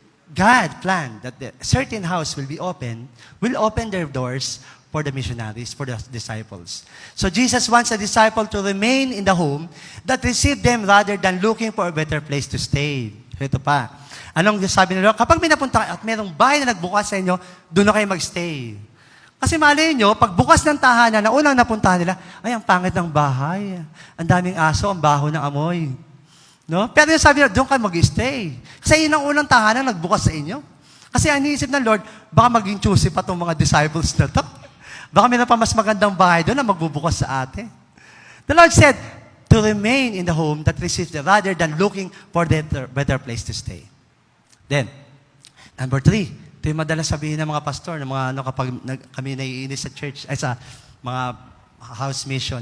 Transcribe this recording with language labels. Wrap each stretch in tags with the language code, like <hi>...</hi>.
<en>God planned that the certain house will open their doors for the missionaries, for the disciples. So Jesus wants a disciple to remain in the home that received them rather than looking for a better place to stay.</en> <tl>Ito pa. Anong sabi nila? Kapag may napunta at mayroong bahay na nagbukas sa inyo, doon na kayo magstay. Kasi malay nyo, pag bukas ng tahanan na unang napuntahan nila, ay, ang pangit ng bahay. Ang daming aso, ang baho ng amoy. No? Pero yung sabi nila, doon kayo mag-stay. Kasi yun ang unang tahanan nagbukas sa inyo. Kasi ang iniisip ng Lord, baka maging choosy pa itong mga disciples na to. Baka mayroon pa mas magandang bahay doon na magbubukas sa atin.</tl> <en>The Lord said, to remain in the home that receives them rather than looking for the better place to stay.</en> <tl>Then, number 3, ito yung madalas sabihin ng mga pastor, ng mga kapag kami naiinis sa church, ay sa mga house mission.</tl>